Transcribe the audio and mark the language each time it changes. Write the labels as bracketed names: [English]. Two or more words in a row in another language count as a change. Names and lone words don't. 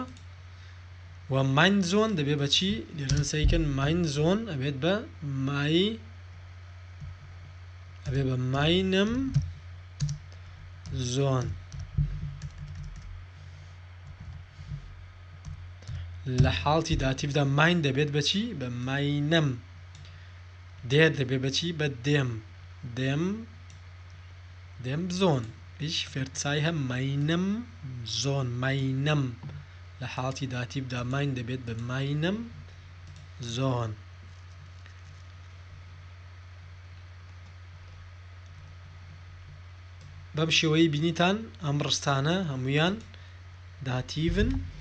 [Central Kurdish] و [German] mein Sohn [Central Kurdish] دەبێ بە چی؟ لێرە سەیکەن [German] mein Sohn [Central Kurdish] ئەبێت بە ئەبێ بە [German] meinem Sohn. [Central Kurdish] لە حاڵتی داتیڤدا mein دەبێت بە چی؟ بە meinem. der دەبێت بە چی؟ بە dem. [German] dem Sohn. ich verzeihe meinem Sohn. [Central Kurdish] meinem لە حاڵتی داتیڤدا mein دەبێت بە [German] meinem Sohn. [Central Kurdish] بەم شێوەیە بینیتان ئەم ڕستانە هەمویان داتیڤن.